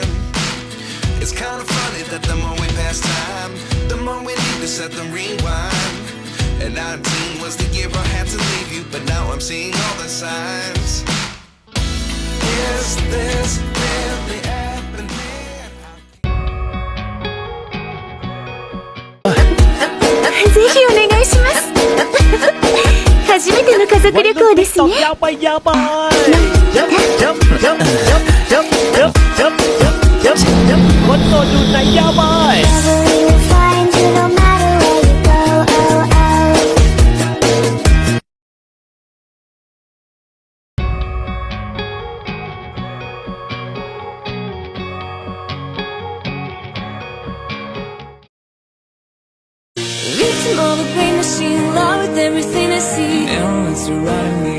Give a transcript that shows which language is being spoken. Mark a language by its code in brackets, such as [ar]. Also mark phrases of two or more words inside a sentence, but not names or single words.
[en] It's kind of funny that the more we pass time, the more we need to set them rewind. And 19 was the year I had to leave you, but now I'm seeing all the signs. Is this really happening? [ja] ぜひお願いします。初めての家族旅行ですね。やばいやばい。 [th] คนโสดอยู่ไหนยาบาย [en] Everything I see, and it's surrounding me.